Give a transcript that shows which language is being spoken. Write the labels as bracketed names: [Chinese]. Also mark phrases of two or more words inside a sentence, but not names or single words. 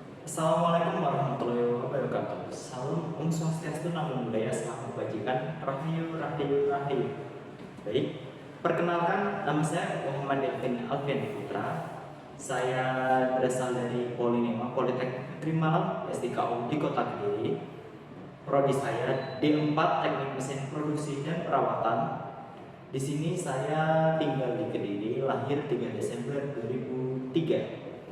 [Arabic] السلام عليكم ورحمة الله وبركاته. [Indonesian] Salam [Balinese] Om Swastiastu, [Pali] Namo Buddhaya, [Indonesian] Salam Kebajikan, Rahayu, Rahayu, Rahayu. Baik, perkenalkan nama saya Muhammad Devin Alfian Putra. Saya berasal dari Polinema Politeknik Negeri Malang, SDKU di Kota Kediri. Prodi saya D4 Teknik Mesin Produksi dan Perawatan. Di sini saya tinggal di Kediri, lahir 3 Desember 2003.